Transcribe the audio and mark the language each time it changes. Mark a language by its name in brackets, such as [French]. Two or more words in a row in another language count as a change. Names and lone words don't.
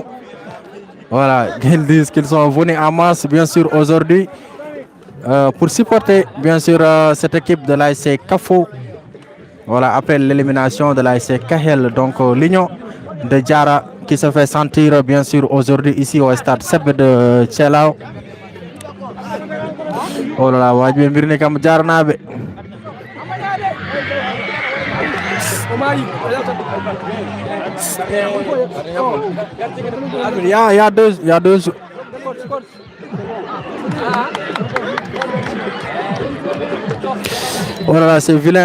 [French] Voilà, ils disent qu'ils sont venus en masse bien sûr aujourd'hui pour supporter bien sûr cette équipe de l'ASC Kafo. Voilà, après l'élimination de l'ASC Kahel, donc l'union de Diarra qui se fait sentir bien sûr aujourd'hui ici au stade Seb de Thielao. Oh là là, [Fula] waji mbirni kam jarnabe. [French] Il y a deux. Oh là là, c'est vilain.